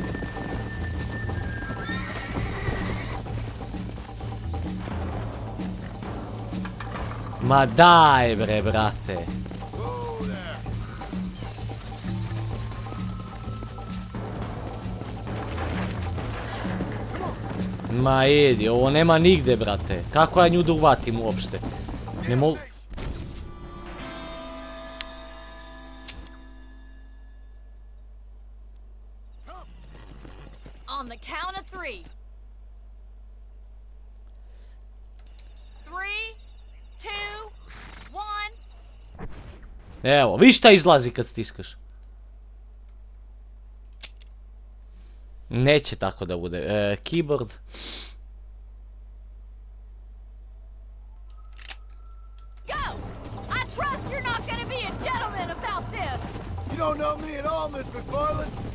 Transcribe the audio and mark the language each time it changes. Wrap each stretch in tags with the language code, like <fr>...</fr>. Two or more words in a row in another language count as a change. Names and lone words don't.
<sr>Ma daj bre, brate. Ma idi, ovo nema nigde, brate. Kako ja nju da uvatim uopšte? Ne mogu...</sr> <en>On the count of 3. 3, 2, 1.</en> <sr>Evo, viš šta izlazi kad stiskaš? Neće tako da bude. Keyboard.</sr> <en>Go! I trust you're not gonna be a gentleman about this. You don't know me at all, Miss McFarland.</en>